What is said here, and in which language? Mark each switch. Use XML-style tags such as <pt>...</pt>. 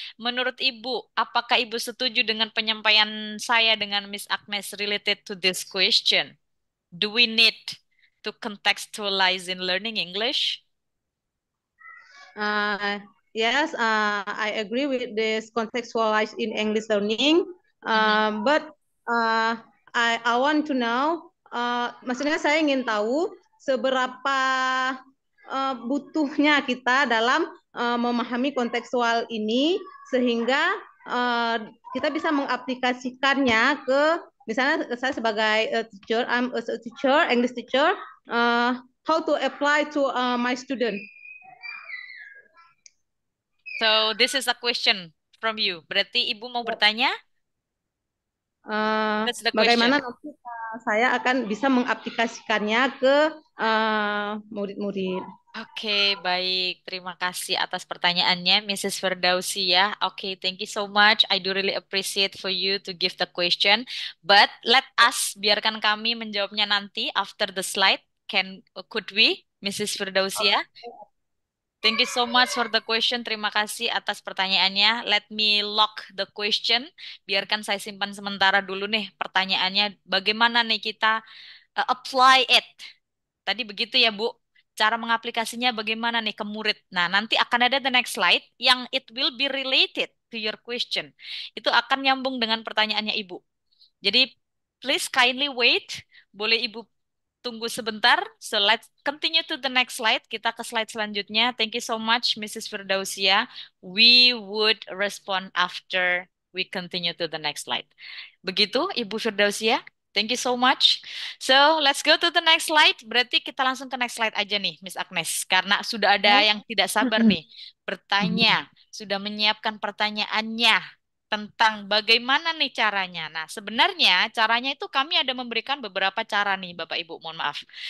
<id>Menurut Ibu, apakah Ibu setuju dengan penyampaian saya dengan Miss Agnes</id> <en>related to this question? Do we need to contextualize in learning English? Yes, I agree with this contextualized in English learning. Mhm. But I want to know,</en> <id>maksudnya saya ingin tahu seberapa butuhnya kita dalam memahami kontekstual ini sehingga uh, kita bisa mengaplikasikannya ke misalnya saya sebagai</id> <en>teacher, I'm a teacher, English teacher, how to apply to my student. So this is a question from you.</en> <id>Berarti Ibu mau bertanya?</id> <en>That's the</en> <id>Bagaimana</id> <en>question.</en> <id>nanti saya akan bisa mengaplikasikannya ke murid-murid. Oke, baik. Terima kasih atas pertanyaannya, Mrs.</id> <en>Firdausi ya. Oke, thank you so much. I do really appreciate for you to give the question. But let us,</en> <id>biarkan kami menjawabnya nanti</id> <en>after the slide. Could we, Mrs. Firdausi ya? Thank you so much for the question.</en> <id>Terima kasih atas pertanyaannya.</id> <en>Let me lock the question.</en> <id>Biarkan saya simpan sementara dulu nih pertanyaannya. Bagaimana nih kita</id> <en>apply it?</en> <id>Tadi begitu ya, Bu. Cara mengaplikasinya bagaimana nih ke murid. Nah, nanti akan ada</id> <en>the next slide</en> <id>yang</id> <en>it will be related to your question.</en> <id>Itu akan nyambung dengan pertanyaannya Ibu. Jadi,</id> <en>please kindly wait.</en> <id>Boleh Ibu tunggu sebentar.</id> <en>So let's continue to the next slide.</en> <id>Kita ke slide selanjutnya.</id> <en>Thank you so much, Mrs. Firdausia. We would respond after we continue to the next slide.</en> <id>Begitu,</id> <en>Ibu Firdausia. Thank you so much. So, let's go to the next slide.</en> <id>Berarti kita langsung ke</id> <en>next slide</en> <id>aja nih, Miss Agnes. Karena sudah ada yang tidak sabar nih bertanya, sudah menyiapkan pertanyaannya tentang bagaimana nih caranya. Nah, sebenarnya caranya itu kami ada memberikan beberapa cara nih, Bapak Ibu, mohon maaf.</id>